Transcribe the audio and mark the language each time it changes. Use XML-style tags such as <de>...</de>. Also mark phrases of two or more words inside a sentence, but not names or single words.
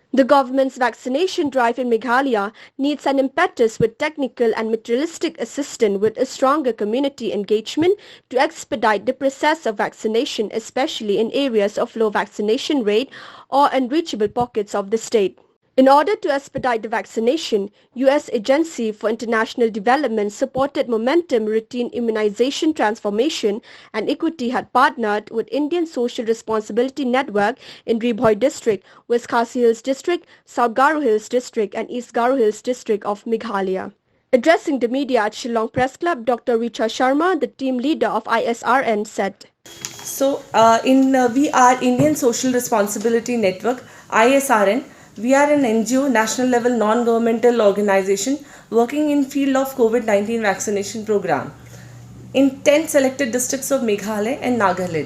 <en>The government's vaccination drive in Meghalaya needs an impetus with technical and materialistic assistance with a stronger community engagement to expedite the process of vaccination, especially in areas of low vaccination rate or unreachable pockets of the state. In order to expedite the vaccination, U.S. Agency for International Development supported Momentum Routine Immunization Transformation and Equity had partnered with Indian Social Responsibility Network in Ribhoi District, West Khasi Hills District, South Garo Hills District and East Garo Hills District of Meghalaya. Addressing the media at Shillong Press Club, Dr. Richa Sharma, the team leader of ISRN, said, We are Indian Social Responsibility Network, ISRN. We are an NGO, national level non-governmental organization working in field of COVID-19 vaccination program in 10 selected districts of Meghalaya and Nagaland.</en>